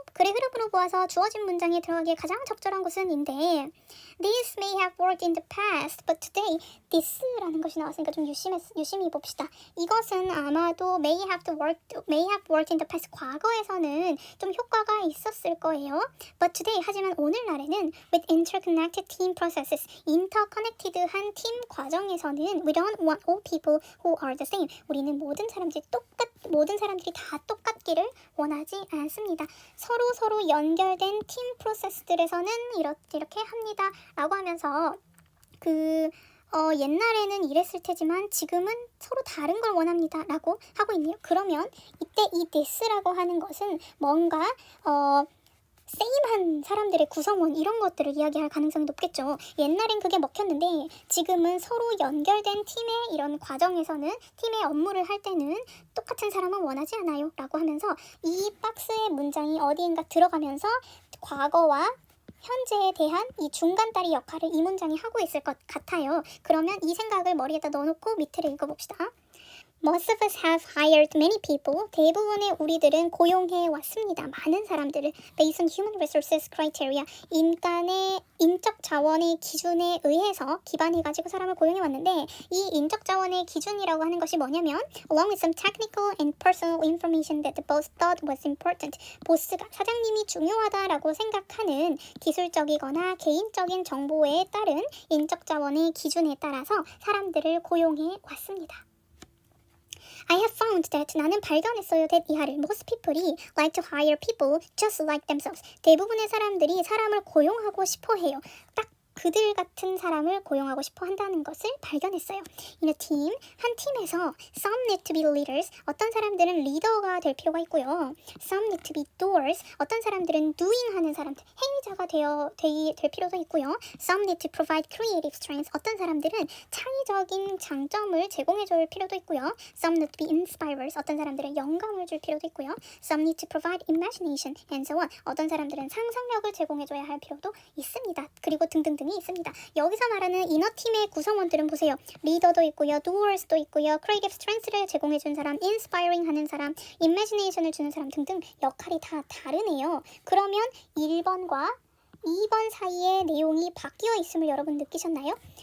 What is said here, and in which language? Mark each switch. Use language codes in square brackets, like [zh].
[ko] 글의 흐름으로 보아서 주어진 문장에 들어가기에 가장 적절한 것은 인데 [en] This may have worked in the past, but today this [ko] 라는 것이 나왔으니까 좀 유심히 봅시다. 이것은 아마도 [en] may have worked in the past [ko] 과거에서는 좀 효과가 있었을 거예요. [en] But today [ko] 하지만 오늘날에는 [en] with interconnected team processes interconnected한 [ko] 팀 과정에서는 [en] we don't want all people who are the same. [ko] 우리는 모든 사람들이 다 똑같기를 원하지 않습니다. 서로 연결된 팀 프로세스들에서는 이렇게 합니다. 라고 하면서 옛날에는 이랬을 테지만 지금은 서로 다른 걸 원합니다. 라고 하고 있네요. 그러면 이때 이 this라고 하는 것은 뭔가 세임한 사람들의 구성원 이런 것들을 이야기할 가능성이 높겠죠. 옛날엔 그게 먹혔는데 지금은 서로 연결된 팀의 이런 과정에서는 팀의 업무를 할 때는 똑같은 사람은 원하지 않아요 라고 하면서 이 박스의 문장이 어디엔가 들어가면서 과거와 현재에 대한 이 중간다리 역할을 이 문장이 하고 있을 것 같아요. 그러면 이 생각을 머리에다 넣어놓고 밑을 읽어봅시다. [en] Most of us have hired many people. [ko] 대부분의 우리들은 고용해 왔습니다. 많은 사람들을 [en] based on human resources criteria. [ko] 인간의 인적 자원의 기준에 의해서 기반해가지고 사람을 고용해 왔는데 이 인적 자원의 기준이라고 하는 것이 뭐냐면 [en] along with some technical and personal information that the boss thought was important. [ko] 보스가 사장님이 중요하다라고 생각하는 기술적이거나 개인적인 정보에 따른 인적 자원의 기준에 따라서 사람들을 고용해 왔습니다. [en] I have found that [ko] 나는 발견했어요 [en] that 이하를 most people이 like to hire people just like themselves. [ko] 대부분의 사람들이 사람을 고용하고 싶어 해요. 딱 그들 같은 사람을 고용하고 싶어 한다는 것을 발견했어요. [en] In a team, [ko] 한 팀에서 [en] some need to be leaders. [ko] 어떤 사람들은 리더가 될 필요가 있고요. [en] Some need to be doers. [ko] 어떤 사람들은 doing 하는 사람들, 행위자가 될 필요도 있고요. [en] Some need to provide creative strengths. [ko] 어떤 사람들은 창의적인 장점을 제공해줄 필요도 있고요. [en] Some need to be inspirers. [ko] 어떤 사람들은 영감을 줄 필요도 있고요. [en] Some need to provide imagination and so on. [ko] 어떤 사람들은 상상력을 제공해줘야 할 필요도 있습니다. 그리고 등등등이 있습니다. 여기서 말하는 이너팀의 구성원들은 보세요. 리더도 있고요. doers도 있고요. creative strength를 제공해준 사람, inspiring 하는 사람, imagination을 주는 사람 등등 역할이 다 다르네요. 그러면 1번과 2번 사이의 내용이 바뀌어 있음을 여러분 느끼셨나요?